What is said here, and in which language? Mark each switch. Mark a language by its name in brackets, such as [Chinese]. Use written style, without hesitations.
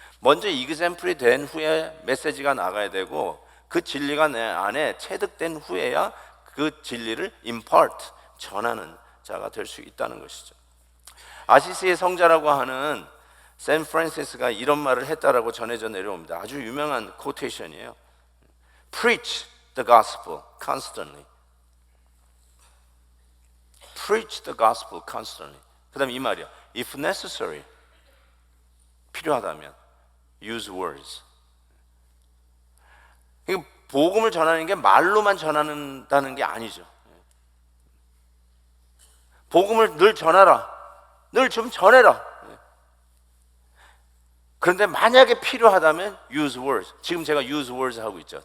[Korean] 먼저 이그샘플이 된 후에 메시지가 나가야 되고, 그 진리가 내 안에 체득된 후에야 그 진리를 impart, 전하는 자가 될 수 있다는 것이죠. 아시시의 성자라고 하는 샌 프란시스가 이런 말을 했다라고 전해져 내려옵니다. 아주 유명한 코테이션이에요. [English] Preach the gospel constantly. Preach the gospel constantly. [Korean] 그 다음에 이 말이야. [English] If necessary, 필요하다면 use words. [Korean] 복음을 전하는 게 말로만 전하는다는 게 아니죠. 복음을 늘 전하라. 늘 좀 전해라. 그런데 만약에 필요하다면 [English] use words. [Korean] 지금 제가 use words 하고 있죠.